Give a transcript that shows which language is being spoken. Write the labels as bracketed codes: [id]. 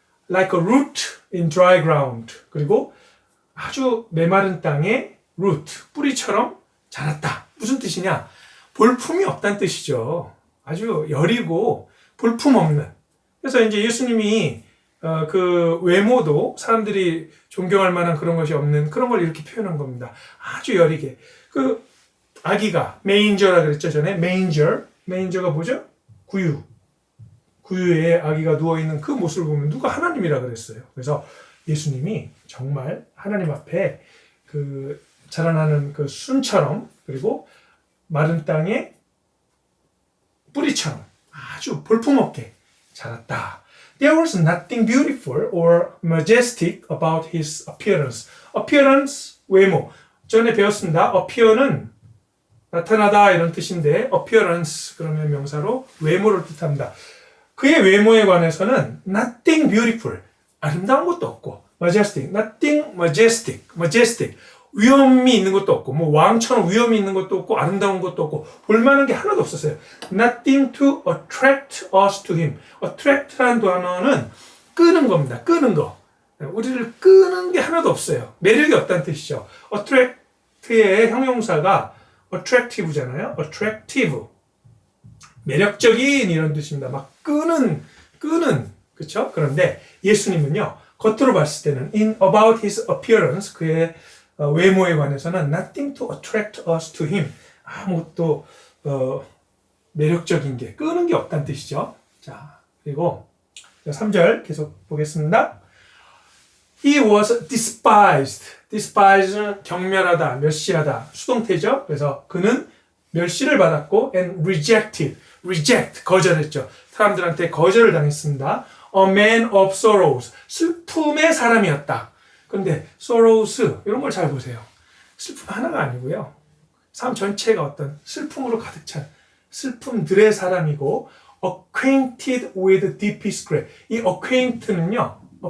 [en] Like a root in dry ground. [ko] 그리고 아주 메마른 땅에 root, 뿌리처럼 자랐다. 무슨 뜻이냐? 볼품이 없다는 뜻이죠. 아주 여리고 볼품 없는. 그래서 이제 예수님이 그 외모도 사람들이 존경할 만한 그런 것이 없는 그런 걸 이렇게 표현한 겁니다. 아주 여리게. 그 아기가 메인저라 그랬죠 전에. 메인저가 뭐죠? 구유에 아기가 누워있는 그 모습을 보면 누가 하나님이라 그랬어요. 그래서 예수님이 정말 하나님 앞에 그 자라나는 그 순처럼 그리고 마른 땅의 뿌리처럼 아주 볼품없게 자랐다. [en] There was nothing beautiful or majestic about his appearance. [ko] appearance, 외모. 전에 배웠습니다. appear는 나타나다 이런 뜻인데 appearance 그러면 명사로 외모를 뜻합니다. 그의 외모에 관해서는 [en] nothing beautiful, [ko] 아름다운 것도 없고 majestic, [en] nothing majestic, [ko] 위엄이 있는 것도 없고 뭐 왕처럼 위엄이 있는 것도 없고 아름다운 것도 없고 볼만한 게 하나도 없었어요. [en] Nothing to attract us to him. [ko] attract라는 단어는 끄는 겁니다. 끄는 거. 우리를 끄는 게 하나도 없어요. 매력이 없다는 뜻이죠. attract의 형용사가 attractive잖아요. [en] attractive. [ko] 매력적인 이런 뜻입니다. 막 끄는 그렇죠? 그런데 예수님은요. 겉으로 봤을 때는 [en] in about his appearance [ko] 그의 외모에 관해서는 [en] nothing to attract us to him. [ko] 아무것도 매력적인 게 끄는 게 없다는 뜻이죠. 자, 그리고 3절 계속 보겠습니다. [en] He was despised. [ko] despised는 경멸하다, 멸시하다, 수동태죠. 그래서 그는 멸시를 받았고 [en] and reject, [ko] 거절했죠. 사람들한테 거절을 당했습니다. [en] A man of sorrows, [ko] 슬픔의 사람이었다. 근데 sorrows 이런 걸 잘 보세요. 슬픔 하나가 아니고요. 삶 전체가 어떤 슬픔으로 가득 찬 슬픔들의 사람이고 [en] acquainted with deepest grief. [ko] 이 acquaint는요.